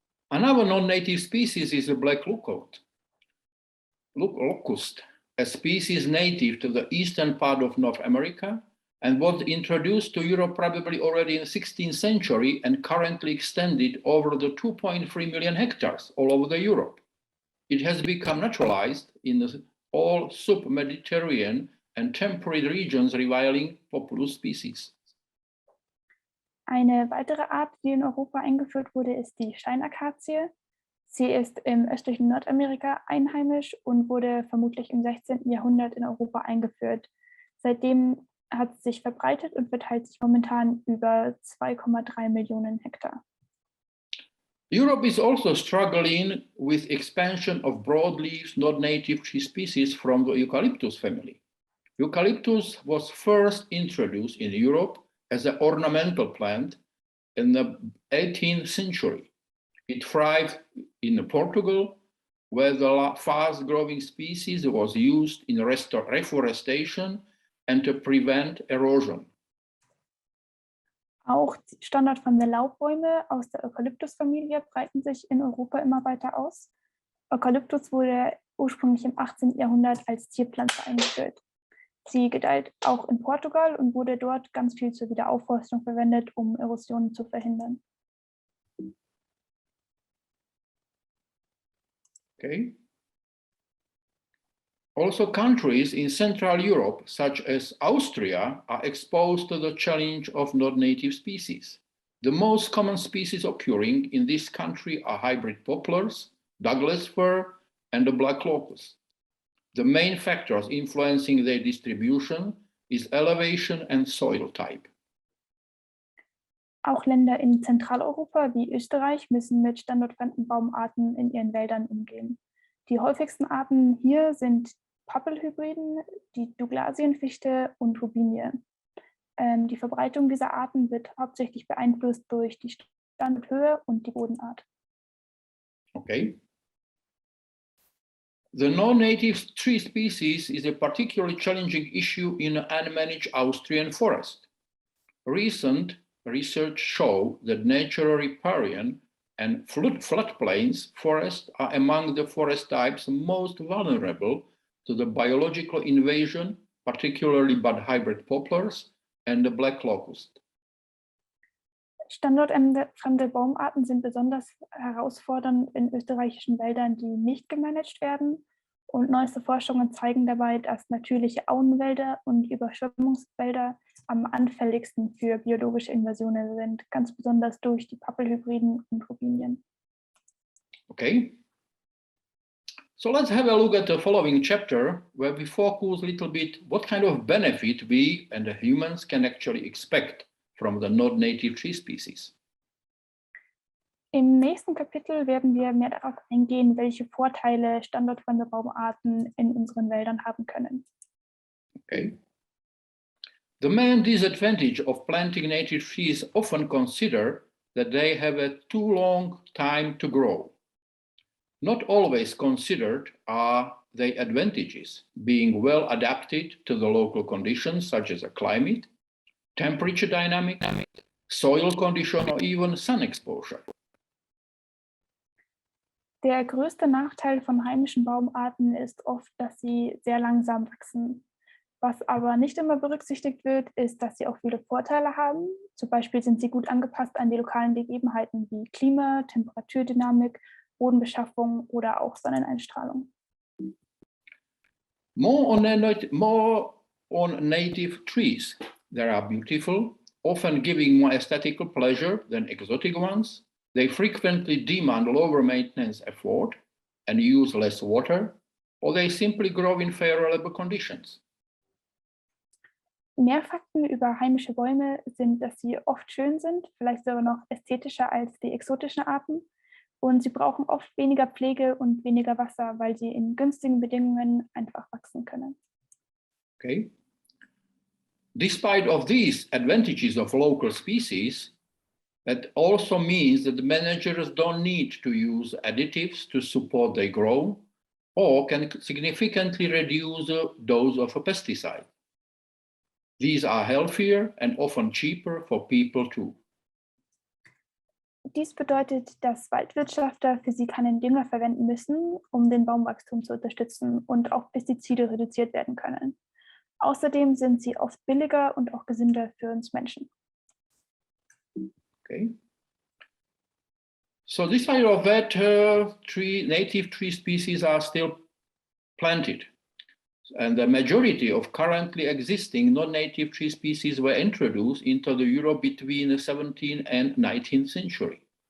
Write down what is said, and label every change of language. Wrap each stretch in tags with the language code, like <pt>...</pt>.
<en>Another non-native species is the black locust, a species native to the eastern part of North America and was introduced to Europe probably already in the 16th century and currently extended over the 2.3 million hectares all over Europe. It has become naturalized in all sub-Mediterranean and temperate regions, rivaling populous species.</en> <de>Eine weitere Art, die in Europa eingeführt wurde, ist die Steinakazie. Sie ist im östlichen Nordamerika einheimisch und wurde vermutlich im 16. Jahrhundert in Europa eingeführt. Seitdem hat sie sich verbreitet und verteilt sich momentan über 2,3 Millionen Hektar.</de> <en>Europe is also struggling with expansion of broadleaf non-native tree species from the eucalyptus family. Eucalyptus was first introduced in Europe as an ornamental plant in the 18th century. It thrived in Portugal, where the fast-growing species was used in reforestation and to prevent erosion.</en> <de>Auch standortfremde Laubbäume aus der Eukalyptusfamilie breiten sich in Europa immer weiter aus. Eukalyptus wurde ursprünglich im 18. Jahrhundert als Zierpflanze eingeführt. Sie gedeiht auch in Portugal und wurde dort ganz viel zur Wiederaufforstung verwendet, um Erosionen zu verhindern.</de> <en>Okay. Also, countries in Central Europe, such as Austria, are exposed to the challenge of non-native species. The most common species occurring in this country are hybrid poplars, Douglas fir, and the black locust. The main factors influencing their distribution is elevation and soil type.</en> <de>Auch Länder in Zentraleuropa wie Österreich müssen mit standortfremden Baumarten in ihren Wäldern umgehen. Die häufigsten Arten hier sind Pappelhybriden, die Douglasienfichte und Robinie. Die Verbreitung dieser Arten wird hauptsächlich beeinflusst durch die Standhöhe und die Bodenart.</de> <en>Okay. The non-native tree species is a particularly challenging issue in unmanaged Austrian forest. Recent research show that natural riparian and floodplains forests are among the forest types most vulnerable to the biological invasion, particularly bud hybrid poplars and the black locust.</en> <de>Standortfremde Baumarten sind besonders herausfordernd in österreichischen Wäldern, die nicht gemanagt werden. Und neueste Forschungen zeigen dabei, dass natürliche Auenwälder und Überschwemmungswälder am anfälligsten für biologische Invasionen sind, ganz besonders durch die Pappelhybriden und Robinien.</de> <en>Okay. So let's have a look at the following chapter where we focus a little bit what kind of benefit we and the humans can actually expect from the non-native tree species.</en> <de>Im nächsten Kapitel werden wir mehr darauf eingehen, welche Vorteile standortfremde Baumarten in unseren Wäldern haben können.</de> <en>Okay. The main disadvantage of planting native trees often consider that they have a too long time to grow. Not always considered are their advantages, being well adapted to the local conditions such as a climate, temperature dynamic, soil condition, or even sun exposure.</en> <de>Der größte Nachteil von heimischen Baumarten ist oft, dass sie sehr langsam wachsen. Was aber nicht immer berücksichtigt wird, ist, dass sie auch viele Vorteile haben. Zum Beispiel sind sie gut angepasst an die lokalen Gegebenheiten wie Klima, Temperaturdynamik, Bodenbeschaffung oder auch Sonneneinstrahlung.</de> <en>More on native trees. They are beautiful, often giving more aesthetical pleasure than exotic ones. They frequently demand lower maintenance effort and use less water, or they simply grow in favorable conditions.</en> <de>Mehr Fakten über heimische Bäume sind, dass sie oft schön sind, vielleicht sogar noch ästhetischer als die exotischen Arten. Und sie brauchen oft weniger Pflege und weniger Wasser, weil sie in günstigen Bedingungen einfach wachsen können.</de> <en>Okay. Despite of these advantages of local species, that also means that the managers don't need to use additives to support their growth or can significantly reduce the dose of a pesticide. These are healthier and often cheaper for people too.</en> <de>Dies bedeutet, dass Waldwirtschafter für sie keinen Dünger verwenden müssen, um den Baumwachstum zu unterstützen und auch Pestizide reduziert werden können. Außerdem sind sie oft billiger und auch gesünder für uns Menschen.</de> <en>Okay. So despite of that, native tree species are still planted. And the majority of currently existing non-native tree species were introduced into the Europe between the 17th and 19th century.</en>